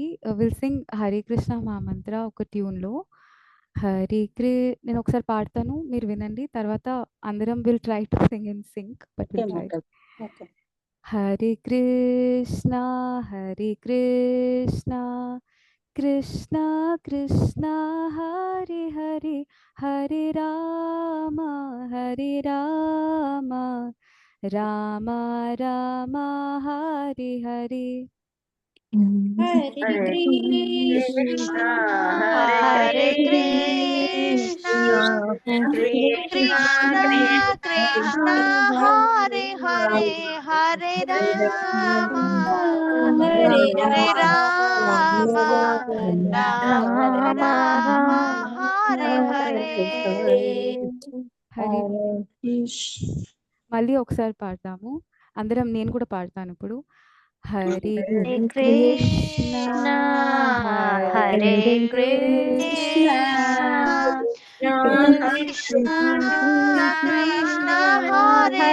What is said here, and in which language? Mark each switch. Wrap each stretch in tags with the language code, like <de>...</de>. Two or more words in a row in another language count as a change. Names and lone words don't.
<en>will sing హరే కృష్ణ మహామంత్ర</en> <te>ఒక ట్యూన్లో. నేను ఒకసారి పాడతాను, మీరు వినండి, తర్వాత అందరం</te> <en>will try to sing in sync, but will try.</en> <te>హరే కృష్ణ కృష్ణ కృష్ణ హరే హరే హరే రామ రామ రామ హరే హరే. హరే కృష్ణ హరే కృష్ణ కృష్ణ కృష్ణ హరే హరే హరే రామ హరే రామ రామ రామ హరే హరే హరి మళ్ళీ ఒకసారి పాడతాము అందరం. నేను కూడా పాడతాను ఇప్పుడు. హరి హరే కృష్ణ కృష్ణ హరే హరే కృష్ణ కృష్ణ కృష్ణ హరే</te>